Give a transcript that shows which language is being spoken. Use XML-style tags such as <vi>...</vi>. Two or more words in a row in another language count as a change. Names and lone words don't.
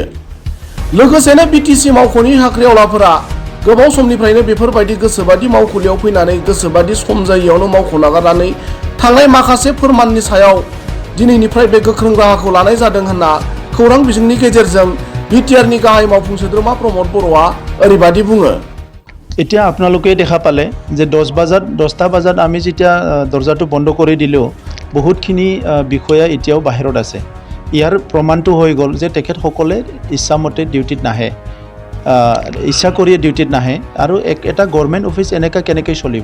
<brx>लोगोसेनो बिटिसि मावख'नि साख्रिआवलाफोरा गोबाव समनिफ्रायनो बेफोरबायदि गोसोबादि मावखुलियाव फैनानै गोसोबादि सम जायैयावनो मावख' नागारनानै थांनाय माखासे फोरमाननि सायाव दिनैनिफ्राय बे गोख्रों राहाखौ लानाय जादों होनना खौरां बिजोंनि गेजेरजों बिटिआरनि गाहाय मावफुं सोद्रोमा प्रमद बर'आ ओरैबादि बुङो।</brx> <as>এতিয়া আপোনালোকে দেখা পালে যে 10টা বজাত আমি যেতিয়া দরজাটো বন্ধ কৰি দিলোঁ বহুতখিনি বিষয়া এতিয়াও বাহিৰত আছে। ইয়াৰ প্ৰমাণটো হৈ গ'ল যে তেখেতসকলে ইচ্ছামতে ডিউটিত নাহে, ইচ্ছা কৰিয়ে ডিউটিত নাহে আৰু এটা</as> <en>government office</en> <as>এনেকৈ কেনেকৈ চলিব।</as>